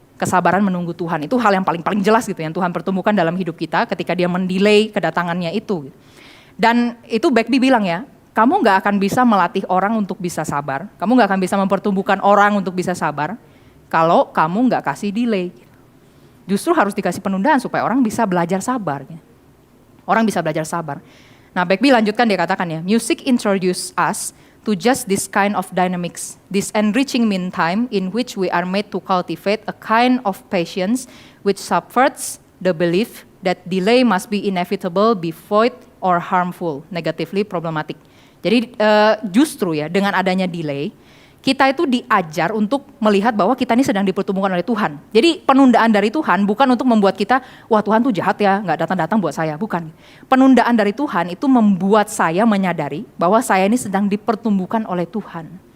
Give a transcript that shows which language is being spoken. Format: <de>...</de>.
<id>kesabaran menunggu Tuhan. Itu hal yang paling jelas gitu yang Tuhan pertemukan dalam hidup kita ketika dia mendelay kedatangannya itu. Dan itu Beckby bilang ya, kamu gak akan bisa melatih orang untuk bisa sabar, kamu gak akan bisa mempertumbuhkan orang untuk bisa sabar, kalau kamu gak kasih delay. Justru harus dikasih penundaan supaya orang bisa belajar sabar. Orang bisa belajar sabar. Nah Beckby lanjutkan, dia katakan ya,</id> <en>music introduce us to just this kind of dynamics, this enriching meantime in which we are made to cultivate a kind of patience which subverts the belief that delay must be inevitable, be void, or harmful, negatively problematic.</en> <id>Jadi justru ya dengan adanya delay, kita itu diajar untuk melihat bahwa kita ini sedang dipertemukan oleh Tuhan. Jadi penundaan dari Tuhan bukan untuk membuat kita, wah Tuhan tuh jahat ya, nggak datang-datang buat saya, bukan. Penundaan dari Tuhan itu membuat saya menyadari bahwa saya ini sedang dipertumbuhkan oleh Tuhan.</id>